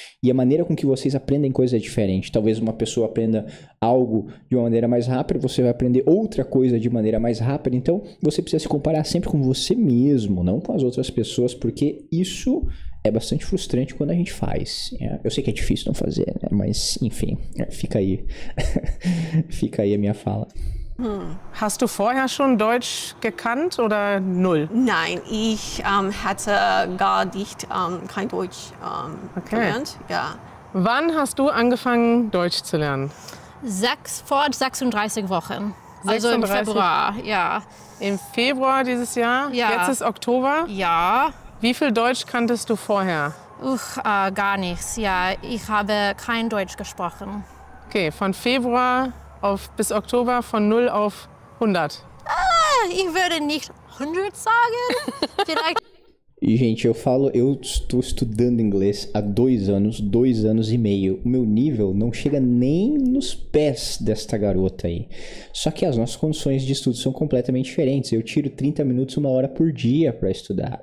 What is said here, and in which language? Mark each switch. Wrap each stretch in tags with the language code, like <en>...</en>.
<pt>E a maneira com que vocês aprendem coisas é diferente. Talvez uma pessoa aprenda algo de uma maneira mais rápida, você vai aprender outra coisa de maneira mais rápida. Então, você precisa se comparar sempre com você mesmo, não com as outras pessoas, porque isso é bastante frustrante quando a gente faz. Eu sei que é difícil não fazer, né? Mas, enfim, fica aí. Fica aí a minha fala.</pt> <de>Hast du vorher schon Deutsch gekannt oder null? Nein, ich hatte gar nicht kein Deutsch gelernt. Ja. Wann hast du angefangen, Deutsch zu lernen? Vor 36 Wochen. Also im Februar, ja. Im Februar dieses Jahr? Ja. Jetzt ist Oktober? Ja. Wie viel Deutsch kanntest du vorher? Gar nichts. Ja, ich habe kein Deutsch gesprochen. Okay, von Februar bis Oktober von 0 auf 100. Ich würde nicht 100 sagen. Vielleicht.</de> <pt>E, gente, eu estou estudando inglês há 2 anos e meio. O meu nível não chega nem nos pés desta garota aí. Só que as nossas condições de estudo são completamente diferentes. Eu tiro 30 minutos, 1 hora por dia para estudar.</pt>